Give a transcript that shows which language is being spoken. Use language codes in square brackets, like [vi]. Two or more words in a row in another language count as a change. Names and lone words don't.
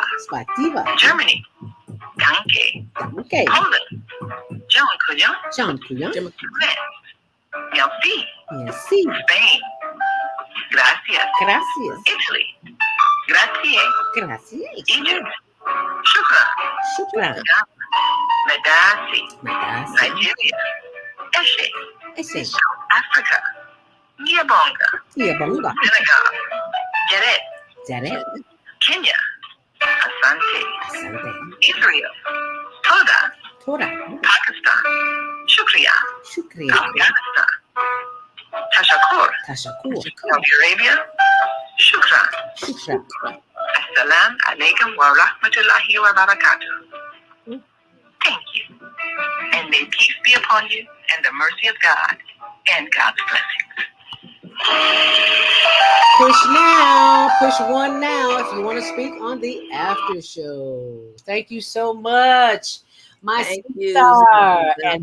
[ru] Spasiba. [en] Germany, danke. Okay. Poland, dziękuję. [pl] Dziękuję. [en] France, merci. [fr] Merci. [en] Spain, gracias. [es] Gracias. [en] Italy, grazie. [es] Gracias. [en] Egypt, [ar] shukran. Shukran. Medasi, Medasi. [en] Nigeria, [yo] eshe. Ese. [en] South Africa, Ngiyabonga. [zu] Ngiyabonga. [en] Senegal, Jared. [wo] Jared. [en] Kenya, asante. [sw] Asante. [en] Israel, Toda. [he] Toda. [en] Pakistan, shukriya. [ur] Shukriya. [en] Afghanistan, tashakur. [fa] Tashakur. [en] Saudi Arabia, shukran. [ar] Shukran. Assalamu alaikum wa rahmatullahi wa barakatuh. [en] Thank you. And may peace be upon you and the mercy of God and God's blessings. Push now. Push 1 now if you want to speak on the after show. Thank you so much. My star. And